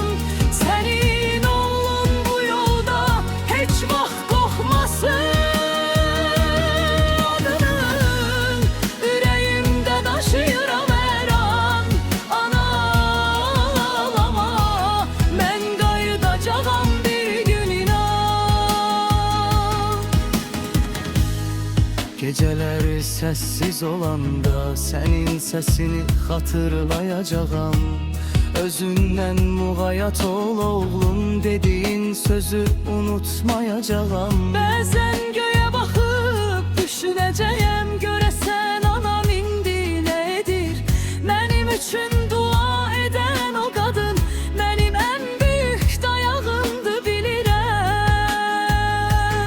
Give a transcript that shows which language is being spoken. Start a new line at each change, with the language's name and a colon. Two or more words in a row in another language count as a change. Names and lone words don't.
Azerbaijani: Sənin oğlun bu yolda heç vaxt qorxmasın. Adının ürəyimdə daşıyıram hər an ana. Ağlama, mən qayıdacağam bir gün inan.
Turkish: Geceleri sessiz olanda senin sesini hatırlayacağım. Özünden muğayat ol oğlum, dediğin sözü unutmayacağım.
Azerbaijani: Bəzən göyə baxıb düşünəcəyəm, görəsən anam indi nə edir? Mənim üçün dua edən o qadın mənim ən böyük dayağımdır bilirəm.